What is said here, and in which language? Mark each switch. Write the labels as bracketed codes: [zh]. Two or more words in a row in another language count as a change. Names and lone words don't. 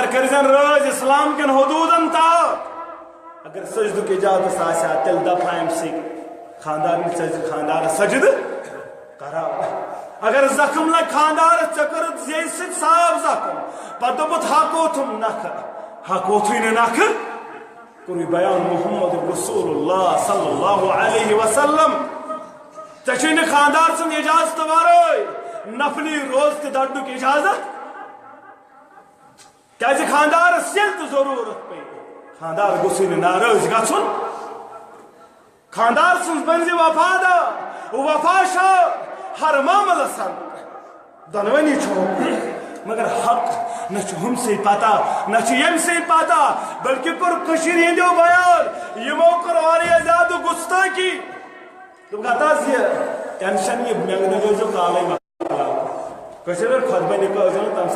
[ks] کٔرۍزن رٲض اسلام کٮ۪ن حدوٗدن تحت اگر سجدُک اجازت آسیا تیٚلہِ دپہا أمۍ سٕے خانٛدارنہِ ژٕ خانٛدارس سجدٕ کراو اگر زخم لگہِ خانٛدارس ژےٚ کٔرٕتھ زیٚیہِ سۭتۍ صاف زخم پتہٕ دوٚپُتھ ہۄکھوتھُم نکھٕ ہۄکھوتھُے نہٕ نکھٕ کوٚرُے بیان محمد [ar] رسول اللہ صلی اللہ علیہ وسلم [ks] ژےٚ چھُے نہٕ خانٛدار سٕنٛد اجازت ورٲے نفلی روزٕ تہِ دڑنُک اجازت کیازِ خانٛدارس ییٚلہِ تہِ ضروٗرت پیٚیہِ خانٛدار گوٚژھُے نہٕ ناراض گژھُن خانٛدار سٕنٛز بٔنزِ وفادار وفا چھُ ہر معاملس اندر دۄنوٕنی چھُ حق مگر حق نہ چھُ ہُمسٕے پتہ نہ چھُ ییٚمسٕے پتہ بلکہ کوٚر کٔشیٖرِ ہٕنٛدیو بیان یِمو کٔر واریاہ زیادٕ گُستٲخی دوٚپُکھ ہتا حظ یہِ ٹینشن یہِ منٛگنہٕ گٔژھۍزیو کالے مۄکلاوُن کٲشِر پٲٹھۍ خۄطبہ نِکاح ٲسۍزیو نہٕ تمہِ